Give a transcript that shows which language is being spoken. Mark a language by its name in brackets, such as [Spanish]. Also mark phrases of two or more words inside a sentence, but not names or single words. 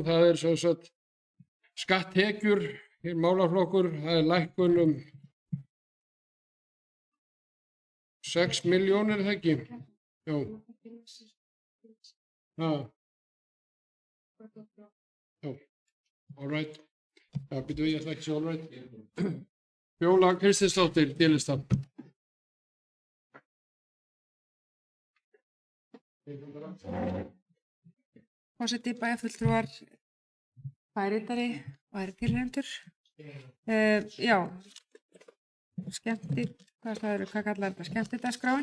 [Icelandic] Það er sem sagt skatttekjur, hér málaflokkur, það er lækkun 6 milljónir, það ekki? Já. Já, [English] all right. [Icelandic] Já, býtum við, ég ætla ekki svo [English] all right. [Icelandic] Fjóla Kristinsdóttir, D-lista. Forseti, bæjarfulltrúar, bæjarritari og aðrir tilheyrendur. Já, hvað kallar þetta? Skemmtidagskráin.